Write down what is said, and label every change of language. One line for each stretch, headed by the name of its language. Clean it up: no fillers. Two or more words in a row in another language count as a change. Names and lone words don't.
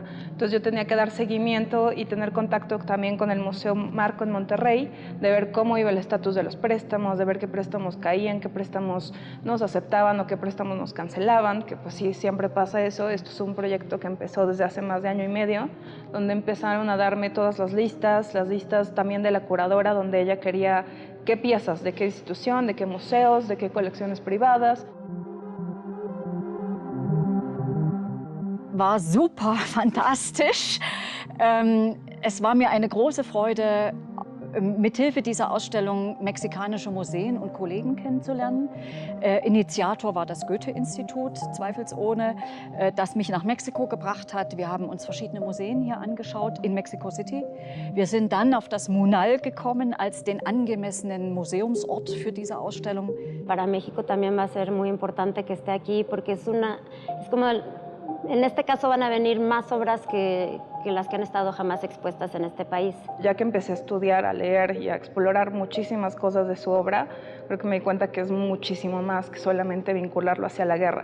Spanish: Entonces yo tenía que dar seguimiento y tener contacto también con el Museo Marco en Monterrey, de ver cómo iba el estatus de los préstamos, de ver qué préstamos caían, qué préstamos nos aceptaban o qué préstamos nos cancelaban, que pues sí, siempre pasa eso. Esto es un proyecto que empezó desde hace más de año y medio, donde empezaron a darme todas las listas también de la curadora, donde ella quería qué piezas, de qué institución, de qué museos, de qué colecciones privadas.
German: War super fantastisch. Es war mir eine große Freude, mithilfe dieser Ausstellung mexikanische Museen und Kollegen kennenzulernen. Initiator war das Goethe-Institut, zweifelsohne, das mich nach Mexiko gebracht hat. Wir haben uns verschiedene Museen hier angeschaut in Mexico City. Wir sind dann auf das MUNAL gekommen als den angemessenen Museumsort für diese Ausstellung.
Spanish: Para México también va a ser muy importante que esté aquí porque es como, en este caso van a venir más obras que las que han estado jamás expuestas en este país. Ya que empecé a estudiar, a leer y a explorar muchísimas cosas de su obra, creo que me di cuenta que es muchísimo más que solamente vincularlo hacia la guerra.